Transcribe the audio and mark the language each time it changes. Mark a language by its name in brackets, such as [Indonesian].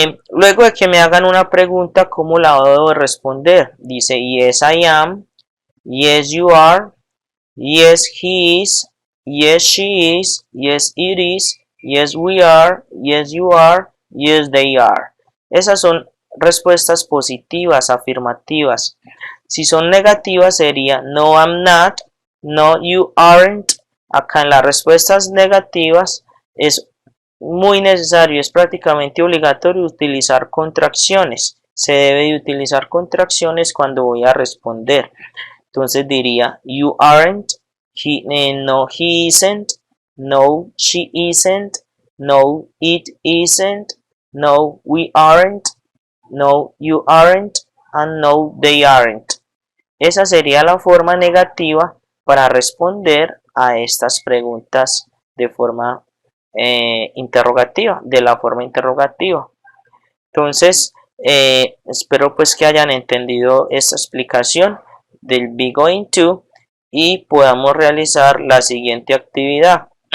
[Spanish] Luego de que me hagan una pregunta, ¿cómo la debo responder? Dice [English] yes I am, yes you are, yes he is, yes she is, yes it is, yes we are, yes you are, yes they are. [Spanish] Esas son respuestas positivas, afirmativas. Si son negativas sería [English] no I'm not, no you aren't. [Spanish] Acá en las respuestas negativas es muy necesario, es prácticamente obligatorio utilizar contracciones. Se debe de utilizar contracciones cuando voy a responder. Entonces diría [English] you aren't, no he isn't, no she isn't, no it isn't, no we aren't, no you aren't, and no they aren't. [Spanish] Esa sería la forma negativa para responder a estas preguntas de forma interrogativa, de la forma interrogativa. Entonces, espero pues que hayan entendido esta explicación del be going to y podamos realizar la siguiente actividad.